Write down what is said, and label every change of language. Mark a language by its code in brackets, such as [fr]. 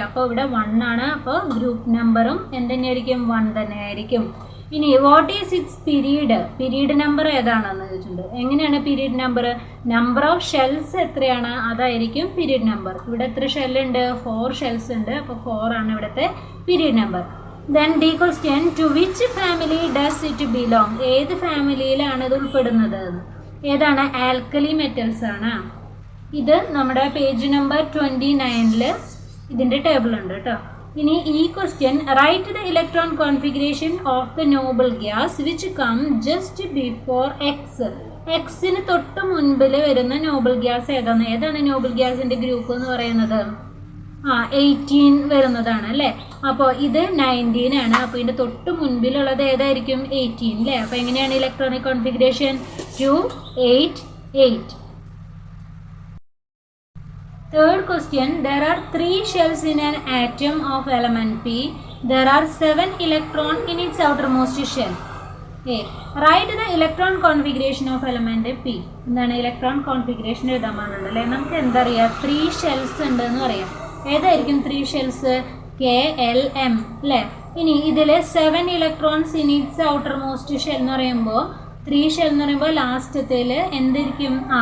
[ml] അപ്പോൾ ഇവിടെ 1 ആണ്. അപ്പോൾ ഗ്രൂപ്പ് നമ്പറും എന്ത് തന്നെയായിരിക്കും? 1 തന്നെയായിരിക്കും. ഇനി [en] What is its period? [ml] Period number ഏതാണെന്ന് ചോദിച്ചിട്ടുണ്ട്. എങ്ങനെയാണ് period number? Number of shells എത്രയാണ് അതായിരിക്കും പീരീഡ് നമ്പർ. ഇവിടെ എത്ര ഷെല്ലുണ്ട്? 4 ഷെൽസ് ഉണ്ട്. അപ്പോൾ 4 ആണ് ഇവിടുത്തെ period number. [en] Then D question, to which family does it belong? [ml] ഏത് ഫാമിലിയിലാണ് ഇത് ഉൾപ്പെടുന്നത്? ഏതാണ്? ആൽക്കലി മെറ്റൽസ് ആണ്. ഇത് നമ്മുടെ പേജ് നമ്പർ 29-ൽ ഇതിൻ്റെ ടേബിൾ ഉണ്ട് കേട്ടോ. [en] ഇനി ഈ question, write the electron configuration of the noble gas which come just before X. [ml] എക്സിന് തൊട്ട് മുൻപിൽ വരുന്ന നോബിൾ ഗ്യാസ് ഏതാണ്? ഏതാണ് നോബിൾ ഗ്യാസിൻ്റെ ഗ്രൂപ്പ് എന്ന് പറയുന്നത്? 18 വരുന്നതാണ് അല്ലേ. അപ്പോൾ ഇത് 19 ആണ്. അപ്പോൾ ഇതിൻ്റെ തൊട്ട് മുൻപിലുള്ളത് ഏതായിരിക്കും? 18 അല്ലേ. അപ്പോൾ എങ്ങനെയാണ് electronic configuration? 2, 8, 8. [en] Third question, there are 3 shells in an atom of element P. There are 7 electrons in its outermost shell. Write the electron configuration of element P. [ml] എന്താണ് ഇലക്ട്രോൺ കോൺഫിഗറേഷൻ എഴുതാൻ പറഞ്ഞത് അല്ലേ. നമുക്ക് എന്താ അറിയാം? 3 ഷെൽസ് ഉണ്ടെന്ന് പറയാം. ഏതായിരിക്കും 3 ഷെൽസ്? K, L, M അല്ലേ. ഇനി ഇതിൽ [en] 7 electrons in its outer most shell [ml] എന്ന് പറയുമ്പോൾ 3 ഷെൽ എന്ന് പറയുമ്പോൾ ലാസ്റ്റത്തിൽ എന്തായിരിക്കും?